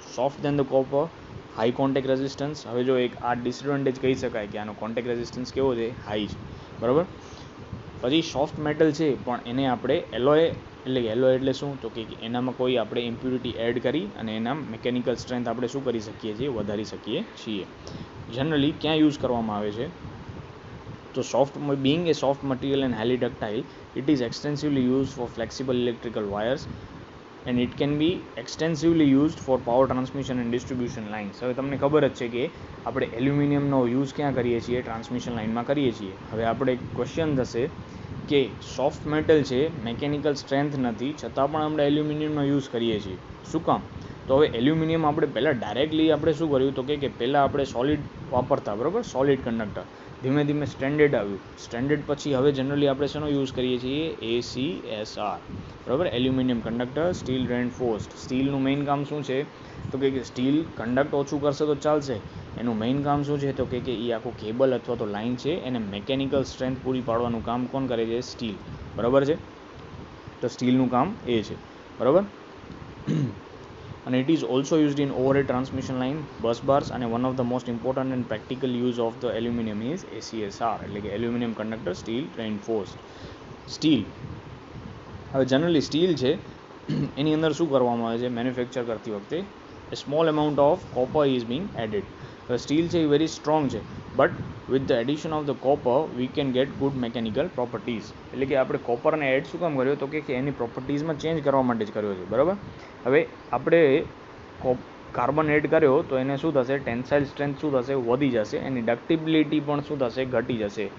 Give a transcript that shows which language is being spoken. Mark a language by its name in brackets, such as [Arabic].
[English] Soft then the copper, high contact resistance. [Gujarati] હવે જો એક આ ડિસએડવાન્ટેજ કહી શકાય કે આનો કોન્ટેક્ટ રેઝિસ્ટન્સ કેવો છે, હાઈ છે, બરાબર. પછી સોફ્ટ મેટલ છે પણ એને આપણે એલોય એટલે શું તો કે એનામાં કોઈ આપણે ઇમ્પ્યુરિટી એડ કરી અને એના મિકેનિકલ સ્ટ્રેન્થ આપણે શું કરી શકીએ છીએ, વધારી શકીએ છીએ. જનરલી ક્યાં યુઝ કરવામાં આવે છે? તો [English] being a soft material and highly ductile, it is extensively used for flexible electrical wires and it can be extensively used for power transmission and distribution lines. [Gujarati] હવે તમને ખબર જ છે કે આપણે એલ્યુમિનિયમનો યુઝ ક્યાં કરીએ છીએ? ટ્રાન્સમિશન લાઇનમાં કરીએ છીએ. હવે આપણે ક્વેશ્ચન થશે કે સોફ્ટ મેટલ છે, મેકેનિકલ સ્ટ્રેન્થ નથી, છતાં પણ આપણે એલ્યુમિનિયમનો યુઝ કરીએ છીએ. શું કામ? તો હવે એલ્યુમિનિયમ આપણે પહેલાં ડાયરેક્ટલી આપણે શું કર્યું? તો કે પહેલાં આપણે સોલિડ વાપરતા, બરાબર, સોલિડ કંડક્ટર. ધીમે ધીમે સ્ટેન્ડર્ડ આવ્યું. સ્ટેન્ડર્ડ પછી હવે જનરલી આપણે શેનો યુઝ કરીએ છીએ? ACSR, બરાબર, એલ્યુમિનિયમ કંડક્ટર સ્ટીલ રેન્ફોર્સ્ડ. સ્ટીલનું મેઇન કામ શું છે? તો કે સ્ટીલ કન્ડક્ટ ઓછું કરશે તો ચાલશે. એનું મેઇન કામ શું છે? તો કે એ આખું કેબલ અથવા તો લાઇન છે એને મેકેનિકલ સ્ટ્રેન્થ પૂરી પાડવાનું કામ કોણ કરે છે? સ્ટીલ, બરાબર છે. તો સ્ટીલનું કામ એ છે, બરાબર. [English] અને it is also used in overhead transmission line, bus bars, અને one of the most important and practical use of the aluminum is ACSR, [Gujarati] એટલે કે [English] Aluminium conductor steel reinforced. [Gujarati] સ્ટીલ, હવે જનરલી સ્ટીલ છે એની અંદર શું કરવામાં આવે છે? મેન્યુફેક્ચર કરતી વખતે [English] a small amount of copper is being added. [Gujarati] Steel છે એ [English] Very strong છે, but with the addition of the copper we can get good mechanical properties. [Gujarati] એટલે કે આપણે કોપરને એડ શું કામ કર્યો? તો કે એની પ્રોપર્ટીઝમાં ચેન્જ કરવા માટે જ કર્યો છે, બરાબર. હવે આપણે કાર્બન એડ કર્યો તો એને શું થશે? ટેન્સાઇલ સ્ટ્રેન્થ શું થશે? વધી જશે. એની ડક્ટિબિલિટી પણ શું થશે? ઘટી જશે.